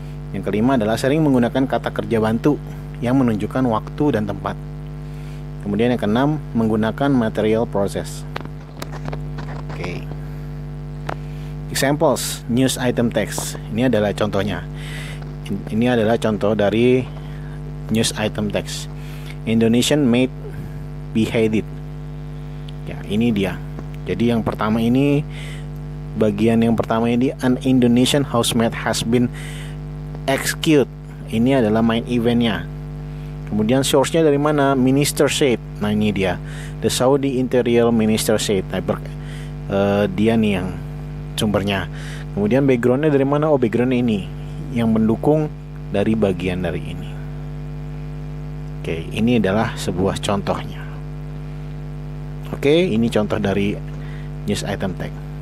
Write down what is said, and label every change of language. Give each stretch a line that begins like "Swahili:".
Indonesian: Yang kelima adalah sering menggunakan kata kerja bantu yang menunjukkan waktu dan tempat. Kemudian yang keenam, menggunakan material process. Oke.
English: Examples news item text.
Indonesian: Ini adalah contohnya.
English: Ini adalah contoh dari news item text. Indonesian maid beheaded.
Indonesian: Ya, ini dia. Jadi yang pertama ini, bagian yang pertama ini,
English: an Indonesian housemaid has been executed.
Indonesian: Ini adalah main eventnya. Kemudian source-nya dari mana?
English: Minister said.
Indonesian: Nah, ini dia.
English: The Saudi Interior Minister said.
Indonesian: Dia nih yang sumbernya. Kemudian backgroundnya dari mana? Oh, background ini yang mendukung dari bagian dari ini. Oke, ini adalah sebuah contohnya. Oke, ini contoh dari news item text.